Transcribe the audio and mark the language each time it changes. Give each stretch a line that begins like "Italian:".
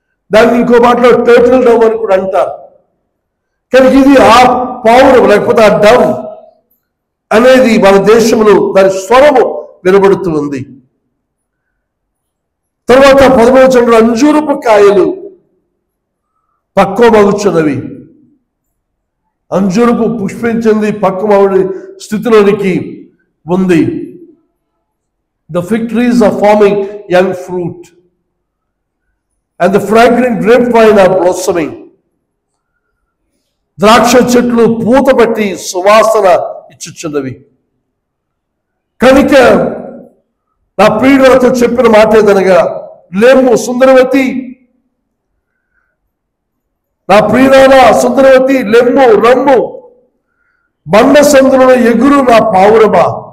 Telugu: దాన్ని ఇంకో మాటలో టర్టిల్ డవ్ అని కూడా అంటారు. కానీ ఇది ఆ పావురం లేకపోతే ఆ డవ్ అనేది మన దేశంలో దాని స్వరము వినబడుతూ ఉంది. తర్వాత 11వ వచనంలో అంజూరపు కాయలు పక్వమగుచున్నవి. అంజూరపు పుష్పించింది, పక్వమగుని స్థితిలోనికి ఉంది.
English: The fig trees are forming young fruit and the fragrant grapevine are blossoming.
Telugu: ద్రాక్ష చెట్లు పూత పట్టి సువాసన ఇచ్చుచున్నవి. కనుక నా ప్రియులతో చెప్పిన మాట ఏదనగా, లేము సుందరవతి, నా ప్రియురాల సుందరవతి, లెమ్ము రమ్ము, బండ సందులో ఎగురు నా పావురమా.